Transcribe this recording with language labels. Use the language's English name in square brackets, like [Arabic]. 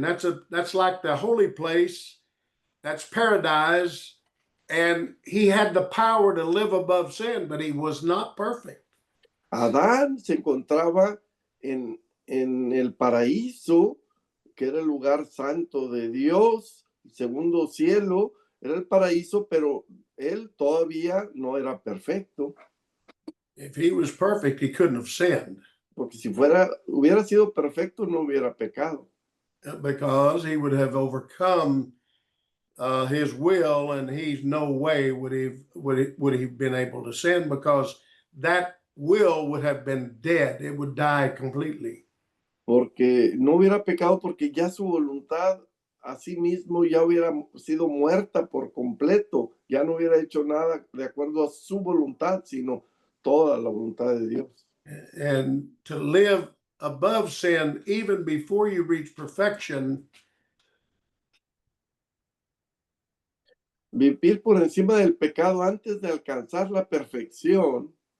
[English] That's like the holy place. That's paradise. And he had the power to live above sin, but he was not perfect. [Spanish] Adán se encontraba en el paraíso, que era el lugar santo de Dios, el segundo cielo, era el paraíso, pero él todavía no era perfecto. [English] If he was perfect, he couldn't have sinned. [Spanish] Porque si hubiera sido perfecto, no hubiera pecado. [English] Because he would have overcome his will, and he's no way would he been able to sin, because that will would have been dead. It would die completely. [Spanish] Porque no hubiera pecado, porque ya su voluntad a sí mismo ya hubiera sido muerta por completo, ya no hubiera hecho nada de acuerdo a su voluntad, sino toda la voluntad de Dios. [English] And to live above sin even before you reach perfection, [Spanish] vivir por encima del pecado antes de alcanzar la perfección,